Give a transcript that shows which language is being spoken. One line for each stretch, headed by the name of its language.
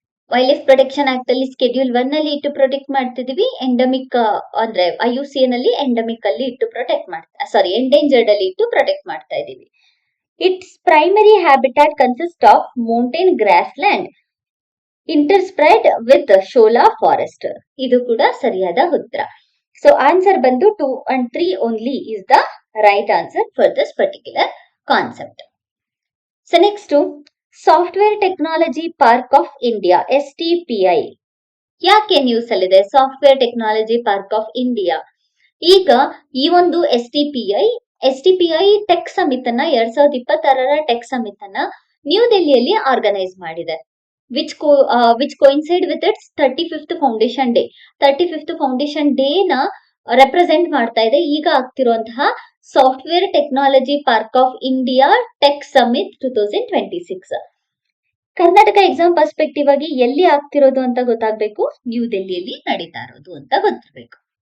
Kannada: Wild life protection act ಅಲ್ಲಿ schedule 1 ಅಲ್ಲಿ ಇಟ್ಟು ಪ್ರೊಟೆಕ್ಟ್ ಮಾಡ್ತಿದೀವಿ, ಎಂಡಮಿಕ್ ಅಂದ್ರೆ IUCN ಅಲ್ಲಿ ಎಂಡಮಿಕ್ ಅಲ್ಲಿ ಇಟ್ಟು ಪ್ರೊಟೆಕ್ಟ್ ಮಾಡ್ತಾ ಎಂಡೇಂಜರ್ಡ್ ಅಲ್ಲಿ ಇಟ್ಟು ಪ್ರೊಟೆಕ್ಟ್ ಮಾಡ್ತಾ ಇದೀವಿ.
English: It's primary habitat consist of mountain grassland interspread with shola forest.
Kannada: ಇದು ಕೂಡ ಸರಿಯಾದ ಉತ್ತರ.
English: so answer
Kannada: ಬಂದು
English: 2 and 3 only is the right answer for this particular concept. So next,
Kannada: software technology park of India STPI ಯಾಕೆ news ಅಲ್ಲಿದೆ? Software technology park of India ಈಗ ಈ ಒಂದು STPI ಟೆಕ್ ಸಮಿಟ್ ಅನ್ನ 2026 ಟೆಕ್ ಸಮಿಟ್ ಅನ್ನ new ದೆಹಲಿಯಲ್ಲಿ organise ಮಾಡಿದೆ.
English: which coincide with its 35th foundation day. 35th foundation day
Kannada: ನ ರೆಪ್ರೆಸೆಂಟ್ ಮಾಡ್ತಾ ಇದೆ ಈಗ ಆಗ್ತಿರುವಂತಹ software technology park of India tech summit 2026. Karnataka exam perspective ಆಗಿ ಎಲ್ಲಿ ಆಗ್ತಿರೋದು ಅಂತ ಗೊತ್ತಾಗ್ಬೇಕು, ನ್ಯೂ ದೆಹಲಿಯಲ್ಲಿ ನಡೀತಾ ಇರೋದು ಅಂತ ಗೊತ್ತಿರ್ಬೇಕು.